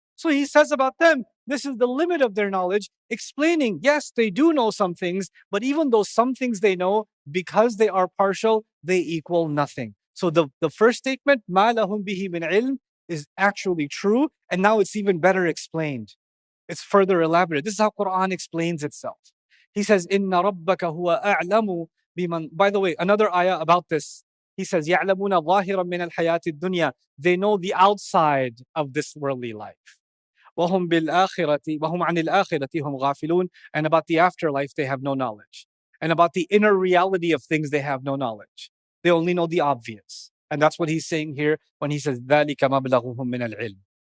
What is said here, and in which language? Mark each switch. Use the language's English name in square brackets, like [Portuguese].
[English] So he says about them, this is the limit of their knowledge, explaining, yes, they do know some things, but even though some things they know, because they are partial, they equal nothing. So the first statement, [Arabic] مَا لَهُمْ بِهِ مِنْ عِلْمٍ, [English] is actually true, and now it's even better explained. It's further elaborate. This is how Quran explains itself. He says, [Arabic] إِنَّ رَبَّكَ هُوَ أَعْلَمُ بِمَنْ. [English] By the way, another ayah about this He says, [Arabic] يَعْلَمُونَ ظَاهِرًا مِنَ الْحَيَاةِ الدُّنْيَا. [English] They know the outside of this worldly life. [Arabic] وَهُمْ بِالْآخِرَةِ وَهُمْ عَنِ الْآخِرَةِ هُمْ غَافِلُونَ. [English] And about the afterlife, they have no knowledge. And about the inner reality of things, they have no knowledge. They only know the obvious. And that's what he's saying here when he says, [Arabic] ذَلِكَ مَبْلَغُهُم مِّنَ الْعِلْمِ.